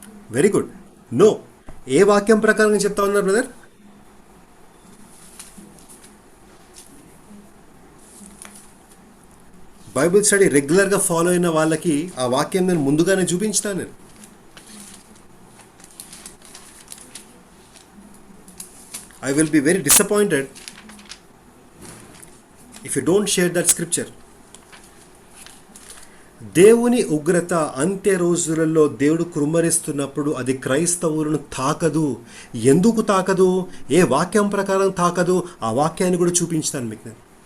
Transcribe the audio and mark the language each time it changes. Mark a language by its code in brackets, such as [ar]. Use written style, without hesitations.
[en] Very good. No. [te] ఏ వాక్యం ప్రకారంగా చెప్తా ఉన్నారు బ్రదర్? బైబిల్ స్టడీ రెగ్యులర్గా ఫాలో అయిన వాళ్ళకి ఆ వాక్యం నేను ముందుగానే చూపించినా. నేను [en] I will be very disappointed if you don't share that scripture. [te] దేవుని ఉగ్రత అంత్య రోజులలో దేవుడు కుమ్మరిస్తున్నప్పుడు అది క్రైస్తవులను తాకదు. ఎందుకు తాకదు? ఏ వాక్యం ప్రకారం తాకదు? ఆ వాక్యాన్ని కూడా చూపించాను మీకు నేను.